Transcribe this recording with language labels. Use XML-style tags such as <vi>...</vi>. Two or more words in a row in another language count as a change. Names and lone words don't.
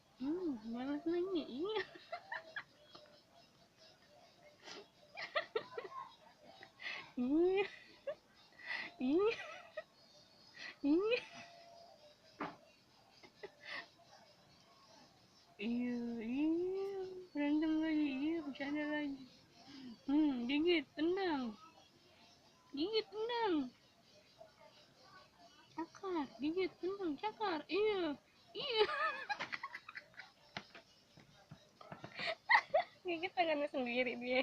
<id>Malas nanya. Iya. Iya. Iya. Iya. Iya. Iya. Berantem lagi. Iya. Bercanda lagi. Gigit. Tendang. Gigit. Tendang. Cakar. Gigit. Tendang. Cakar. Iya. Iya. Gigit tangannya sendiri dia.</id>